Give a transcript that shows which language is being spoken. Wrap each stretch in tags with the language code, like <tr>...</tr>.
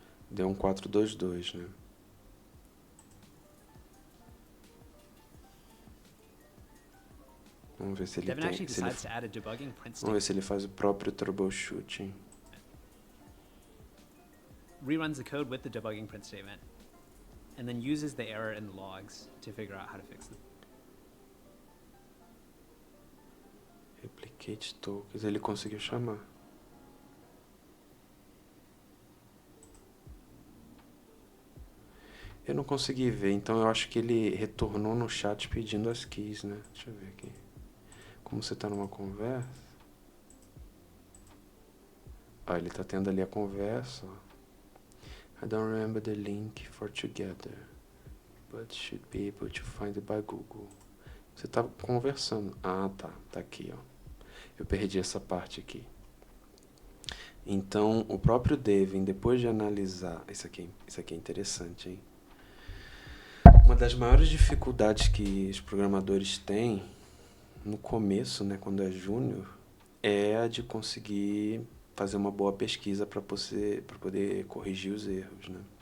<pt>Deu um 422, né? Vamos ver se ele</pt> <en>Devin</en> <pt>tem.</pt> <en>actually decides to add a debugging print</en> <pt>Vamos ver</pt> <en>statement.</en> <pt>se ele faz o próprio troubleshooting.</pt> <en>Reruns the code with the debugging print statement, and then uses the error in the logs to figure out how to fix it.</en> <pt>Replicate tokens, ele conseguiu chamar. Eu não consegui ver, então eu acho que ele retornou no chat pedindo as keys, né? Deixa eu ver aqui. Como você tá numa conversa. Ó, ele tá tendo ali a conversa, ó.</pt> <en>I don't remember the link for together, but should be able to find it by Google.</en> <pt>Você tá conversando. Ah, tá. Tá aqui, ó. Eu perdi essa parte aqui. Então, o próprio Devin, depois de analisar... Isso aqui é interessante, hein? Uma das maiores dificuldades que os programadores têm no começo, né, quando é júnior, é a de conseguir fazer uma boa pesquisa para poder corrigir os erros, né?</pt>